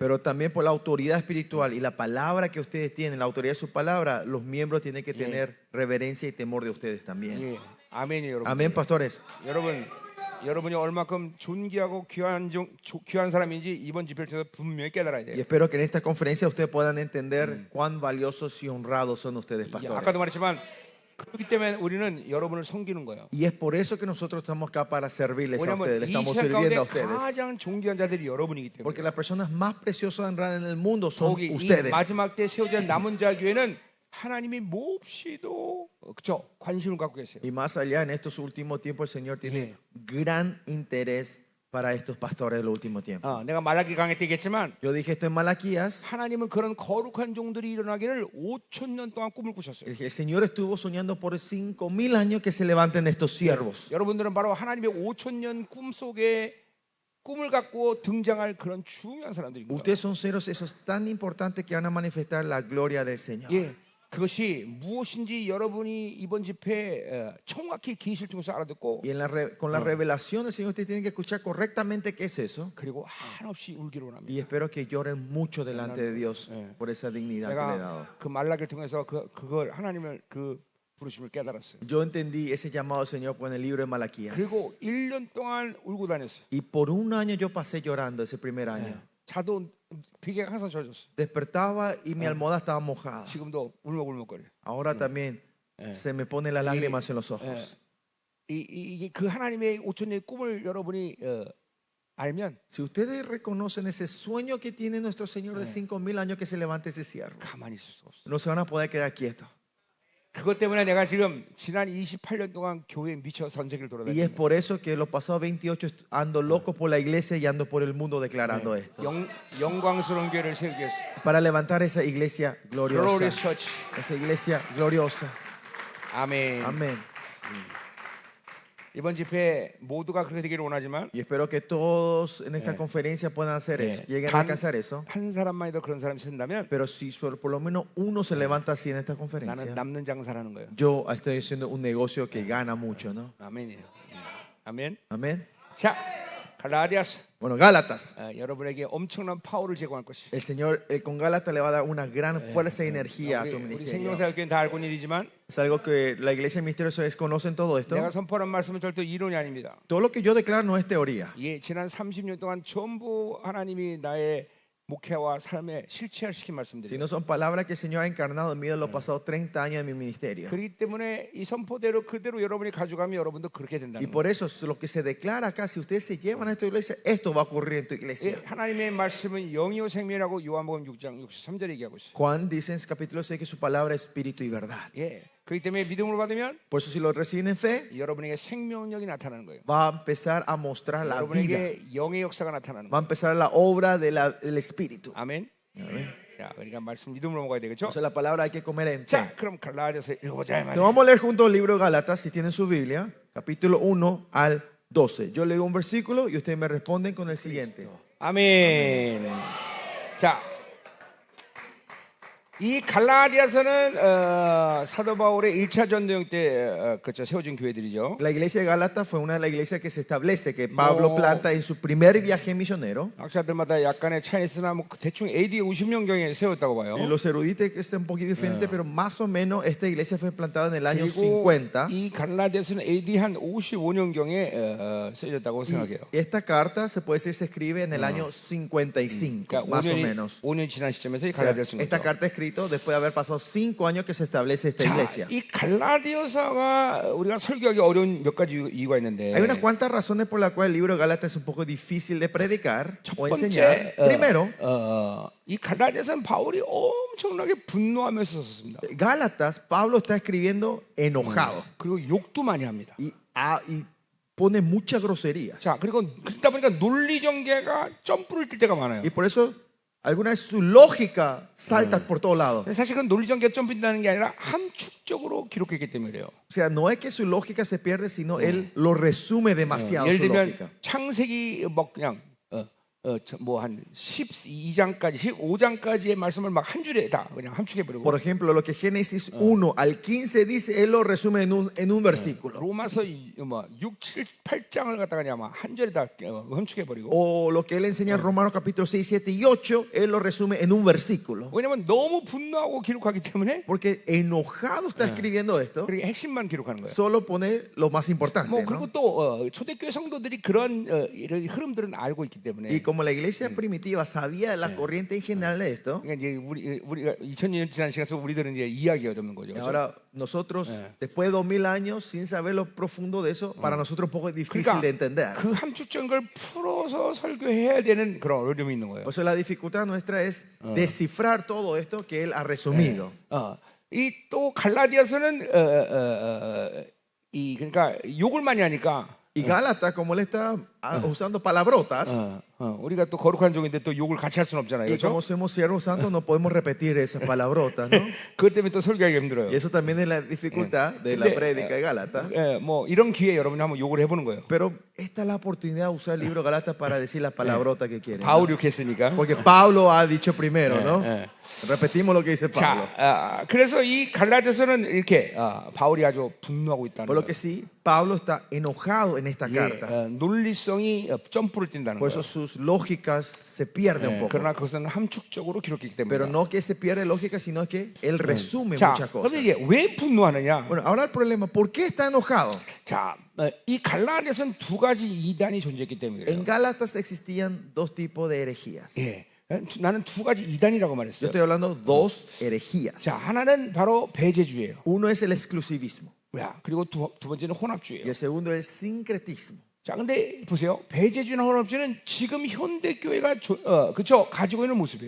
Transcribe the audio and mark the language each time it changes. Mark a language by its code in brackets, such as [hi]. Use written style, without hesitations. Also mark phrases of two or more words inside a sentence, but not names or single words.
[es] Pero también por la autoridad espiritual y la palabra que ustedes tienen, la autoridad de su palabra, los miembros tienen que tener reverencia y temor de ustedes también. [ko] 예, 아멘이에요, 여러분. [es] Amén, pastores. [ko] 여러분이 얼마큼 존귀하고 귀한 사람인지 이번 집회를 통해서 분명히 깨달아야 [es] Y [ko] 돼요. [es] espero que en esta conferencia ustedes puedan entender cuán valiosos y honrados son ustedes, [ko] 예, [es] pastores. [ko] 아까도 말했지만 그렇기 때문에 우리는 여러분을 섬기는 거예요. [es] Y es por eso que nosotros estamos acá para servirles a [ko] 왜냐하면 [es] ustedes, le [ko] 이 [es] estamos [ko] 시간 [es] sirviendo a [ko] 가운데 [es] ustedes. [ko] 가장 존귀한 자들이 여러분이기 때문에. [es] Porque las personas más preciosas y honradas en el mundo son [ko] 거기 이 [es] ustedes. [ko] 마지막 때 세워진 남은 자 교회는 하나님이 몹시도 그렇죠 관심을 갖고 계세요. [es] Y más allá, en estos últimos tiempos, el Señor tiene gran interés para estos pastores del último tiempo. [ko] 내가 말라기 강의 때 얘기했지만 [es] Yo dije esto en Malaquías. [ko] 하나님은 그런 거룩한 종들이 일어나기를 5,000년 동안 꿈을 꾸셨어요. [es] El Señor estuvo soñando por 5,000 años que se levanten estos siervos. [ko] 여러분들은 바로 하나님의 5,000년 꿈 속에 꿈을 갖고 등장할 그런 중요한 사람들입니다. [es] Ustedes son seres esos tan importantes que van a manifestar la gloria del Señor. [ko] 예, 그것이 무엇인지 여러분이 이번 집회 정확히 계시를 통해서 알아듣고 [es] Y con la revelación del Señor, ustedes tienen que escuchar correctamente qué es eso. [ko] 그리고 한없이 울기를 원합니다. [es] Y espero que lloren mucho delante de Dios por esa dignidad que le he dado. [ko] 내가 그 말라기를 통해서 그걸 하나님을 그 부르심을 깨달았어요. [es] Yo entendí ese llamado del Señor en el libro de Malaquías. [ko] 그리고 1년 동안 울고 다녔어요. [es] Y por un año yo pasé llorando ese primer año. [ko] 자도 베개가 항상 젖었어요. [es] Despertaba y mi almohada estaba mojada. [ko] 지금도 울먹울먹거려. [es] Ahora también se me ponen las lágrimas en los ojos. [ko] 이게 그 하나님의 5,000년의 꿈을 여러분이 알면 [es] Si ustedes reconocen ese sueño que tiene nuestro Señor de 5,000 años que se levante ese siervo, [ko] 가만히 있을 수 없어. [es] no se van a poder quedar quietos. [ko] 그것 때문에 내가 지금 지난 28년 동안 교회에 미쳐 전 세계를 [es] Y es [ko] 돌아다니고 [es] por eso que los pasados 28 ando loco por la iglesia y ando por el mundo declarando esto. [ko] 영광스러운 교회를 세우기 위해서. [es] Para levantar esa iglesia gloriosa. [en] Glorious Church. [es] Esa iglesia gloriosa. [ko] 아멘. [es] Amén. [ko] 이번 집회 모두가 그렇게 되기를 원하지만 [es] Y espero que todos en esta conferencia puedan hacer eso, lleguen a alcanzar eso. [ko] 한 사람만이라도 그런 사람이 생긴다면 [es] Pero si por lo menos uno se levanta así en esta [ko] 나는 [es] conferencia, [ko] 남는 장사라는 거예요. [es] yo estoy haciendo un negocio que gana mucho, ¿no? [ko] 아멘이에요. 아멘. [es] Amén. [ko] 자, 갈라디아서 [es] Bueno, Gálatas. [ko] 여러분에게 엄청난 파워를 제공할 것이. [es] El Señor con Gálatas le va a dar una gran fuerza y energía a tu [ko] 우리 [es] ministerio. [ko] 생명사역교회는 다 알고 있는 일이지만 [es] Es algo que la iglesia misteriosa desconocen todo esto. [ko] 내가 선포하는 말씀은 절대 이론이 아닙니다. [es] Todo lo que yo declaro no es teoría. [ko] 예, 지난 30년 동안 전부 하나님이 나의 목회와 삶에 실체화시킨 말씀들이에요. [es] Sino son palabras que el Señor ha encarnado en mí en los pasados 30 años de mi ministerio. [ko] 그렇기 때문에 이 선포대로 그대로 여러분이 가져가면 여러분도 그렇게 [es] Y [ko] 된다는 거예요. [es] por eso lo que se declara acá, si ustedes se llevan a esta iglesia, esto va a ocurrir en tu [ko] 예, [es] iglesia. [ko] 하나님의 말씀은 영이요 생명이라고 요한복음 6장 63절에 얘기하고 있어요. [es] Juan dice en capítulo 6 que su palabra es espíritu y verdad. [ko] 예, 그렇기 때문에 믿음으로 받으면 [es] Por eso si lo reciben en fe, [ko] 여러분에게 생명력이 나타나는 거예요. [es] va a empezar a mostrar la vida. [ko] 여러분에게 영의 역사가 나타나는 [es] Va a [ko] 거예요. [es] empezar la obra del espíritu. [ko] 아멘. [es] Amén. [ko] 자, 그러니까 말씀 믿음으로 먹어야 되겠죠? [es] Entonces la palabra hay que comer en [ko] 자, [es] fe. [ko] 그럼 갈라디아서 읽어보자 이 [es] Entonces [ko] 말이에요. [es] vamos a leer juntos el libro de Gálatas, si tienen su Biblia, capítulo 1 al 12. Yo leo un versículo y ustedes me responden con el siguiente. [ko] 아멘. 자, 이 갈라디아서는 사도 바울의 1차 전도행 때 그쵸, 세워진 교회들이죠. [es] La iglesia de Gálatas fue una de las iglesias que se establece, que Pablo No. planta en su primer viaje misionero. [ko] 학자들마다 약간의 차이 있으나 뭐 대충 AD 50년경에 세웠다고 봐요. [es] Y los eruditos que están un poquito diferentes, pero más o menos esta iglesia fue plantada en el año [ko] 그리고 [es] 50. [ko] 이 갈라디아서는 AD 한 55년경에 쓰여졌다고 생각해요. [es] Y esta carta se puede decir se escribe en el año 55, [ko] 그러니까 [es] más o menos. [ko] 5년 지난 시점에서 이 [es] O sea, [ko] 갈라디아서 쓴 [es] esta [ko] 거죠. [es] carta escrito después de haber pasado 5 años que se establece esta [ko] 자, [es] iglesia. [ko] 이 갈라디아서가 우리가 설교하기 어려운 몇 가지 이유가 있는데 [es] Hay unas cuantas razones por las cuales el libro de Gálatas es un poco difícil de predicar [ko] 첫 [es] o [ko] 번째, [es] enseñar. Primero, [ko] 이 갈라디아서는 바울이 엄청나게 분노하면서 썼습니다. [es] Gálatas, Pablo está escribiendo enojado [ko] 그리고 욕도 많이 합니다. [es] y pone muchas groserías. [ko] 자, 그리고 그러다 보니까 논리 전개가 점프를 뛸 때가 많아요. [es] Y por eso alguna vez su lógica salta por todos lados. [ko] 사실 그건 논리 전개가 점프한다는 게 아니라 함축적으로 기록했기 때문에 그래요. [es] O sea, no es que su lógica se pierde, sino él lo resume demasiado [ko] 예를 [es] su [ko] 들면 [es] lógica. [ko] 창세기 뭐 그냥 뭐 한 12장까지 15장까지의 말씀을 막 한 줄에 다 그냥 함축해 버리고 [es] Por ejemplo, lo que Génesis 1 al 15 dice, él lo resume en un versículo. [ko] 로마서 뭐 6, 7, 8장을 갖다가 그냥 막 한 절에 다 함축해 버리고 [es] O lo que él enseña en Romanos capítulo 6, 7 y 8, él lo resume en un versículo. [ko] 왜냐면 너무 분노하고 기록하기 때문에 [es] Porque enojado está escribiendo esto, [ko] 그렇게 핵심만 기록하는 거예요. [es] solo pone lo más importante. [ko] 뭐 [es] ¿no? [ko] 그리고 또 초대교회 성도들이 그런 이런 흐름들은 알고 있기 때문에 [es] Y como la iglesia primitiva sabía de la corriente en general de esto, [ko] 그러니까 이제 우리가 2000년 지난 시간에서 우리들은 이제 이해하기가 어렵는 거죠. [es] y [ko] 그렇죠? [es] ahora nosotros, después de 2000 años, sin saber lo profundo de eso, para nosotros un poco difícil de entender. [ko] 그 함축적인 걸 풀어서 설교해야 되는 그런 어려움이 있는 거예요. [es] Por eso la dificultad nuestra es descifrar todo esto que él ha resumido. [ko] 이 또 갈라디아서는 이 그러니까 욕을 많이 하니까 [es] Y Gálatas, como él está usando palabrotas, [ko] 우리가 또 거룩한 종인데 또 욕을 같이 할 수는 없잖아요. [es] y como [ko] 그렇죠? [es] somos siervos santos, no podemos repetir esas palabrotas, ¿no? [ko] 그것 때문에 또 설교하기 힘들어요. [es] Y eso también es la dificultad de la prédica de Gálatas. [ko] 뭐 이런 기회에 여러분이 한번 욕을 해보는 거예요. [es] Pero esta es la oportunidad de usar el libro de Gálatas para decir las palabrotas que quieren. ¿no? [ko] 바울이 욕했으니까. [es] Porque Pablo ha dicho primero, ¿no? Repetimos lo que dice Pablo. [ko] 자, 그래서 이 갈라디아서는 이렇게 바울이 아주 분노하고 있다는 [es] Por lo [ko] 거예요. [es] que sí, Pablo está enojado en esta carta. [ko] 논리성이 점프를 뛴다는 [es] Por [ko] 거예요. [es] eso sus lógicas se pierden un poco. [ko] 그러나 그것은 함축적으로 기록했기 [es] Pero [ko] 때문에. [es] no que se pierde lógica, sino que él resume [ko] 자, [es] muchas cosas. [ko] 그럼 이게 왜 분노하느냐? [es] Bueno, ahora el problema, ¿por qué está enojado? [ko] 자, 이 갈라디아서는 두 가지 이단이 존재했기 때문에 그래요. [es] En Gálatas existían dos tipos de herejías. [ko] 예, 나는 두 가지 이단이라고 [es] Yo [ko] 말했어요. [es] estoy hablando de dos herejías. [ko] 자, 하나는 바로 배제주의예요. [es] Uno es el exclusivismo [ko] 야, 그리고 두 번째는 [es] y [ko] 혼합주의예요. [es] el segundo es el sincretismo. [ko] 자, 근데 보세요. 배제주의나 혼합주의는 지금 현대 교회가 그쵸 가지고 있는 모습이에요.